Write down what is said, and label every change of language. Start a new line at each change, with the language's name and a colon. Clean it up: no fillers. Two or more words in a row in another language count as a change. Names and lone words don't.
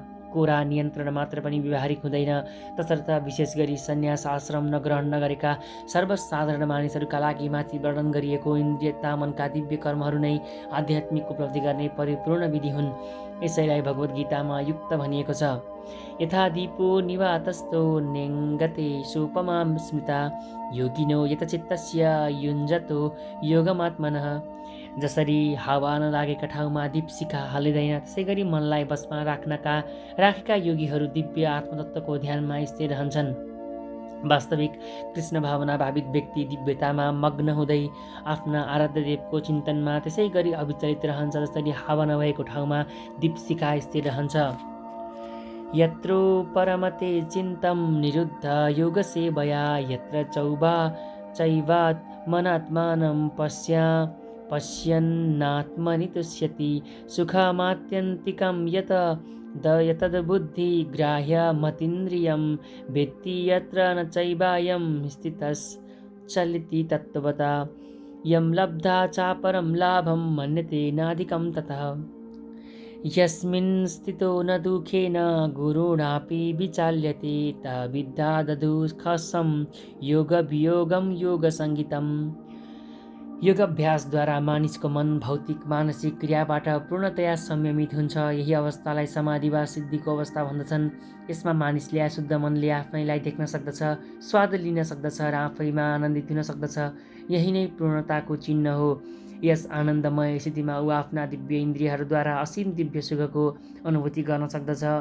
Nepali: कोरा नियन्त्रण मात्र पनि व्यावहारिक हुँदैन। तसर्थ विशेष गरी सन्यास आश्रम ग्रहण नगरेका सर्वसाधारण मानिसहरूका लागि माथि वर्णन गरिएको इन्द्रियता मनका दिव्य कर्महरू नै आध्यात्मिक उपलब्धि गर्ने परिपूर्ण विधि हुन्। यसैलाई भगवद् गीतामा युक्त भनिएको छ।
Sanskrit: यथा दीपो निवातस्थो नेङ्गते सोपमां स्मृता योगिनो यतचित्तस्य युञ्जतो योगमात्मनः।
Nepali: जसरी हावा नलागेका ठाउँमा दीपशिखा हालिँदैन, त्यसै गरी मनलाई बसमा राखेका योगीहरू दिव्य आत्मतत्त्वको ध्यानमा स्थिर रहन्छन्। वास्तविक कृष्ण भावना भावित व्यक्ति दिव्यतामा मग्न हुँदै आफ्ना आराध्य देवको चिन्तनमा त्यसै गरी अविचलित रहन्छ जसरी हावा नभएको ठाउँमा दीपशिखा स्थिर रहन्छ।
Sanskrit: यत्रो परमते चिन्तं निरुद्ध योगसेवया यत्र चैवात् मनात्मानं पश्यन्नात्मनि तुष्यति सुखमात्यन्तिकं यतद्बुद्धिग्राह्यमतीन्द्रियं वेत्ति यत्र न चैवायं स्थितश्चलति तत्त्वता यं लब्धा चापरं लाभं मन्यते नाधिकं ततः। यस्मिन् स्थितो न दुःखेन गुरुणापि विचाल्यते तद्विद्या ददुःखसं योगवियोगं योगसङ्गीतम्।
Nepali: योगाभ्यासद्वारा मानिसको मन भौतिक मानसिक क्रियाबाट पूर्णतया संयमित हुन्छ। यही अवस्थालाई समाधि वा सिद्धिको अवस्था भन्दछन्। यसमा मानिसले शुद्ध मनले आफैलाई देख्न सक्दछ, स्वाद लिन सक्दछ र आफैमा आनन्दित हुन सक्दछ। यही नै पूर्णताको चिन्ह हो। यस आनन्दमय स्थितिमा ऊ आफ्ना दिव्य इन्द्रियहरूद्वारा असीम दिव्य सुखको अनुभूति गर्न सक्दछ।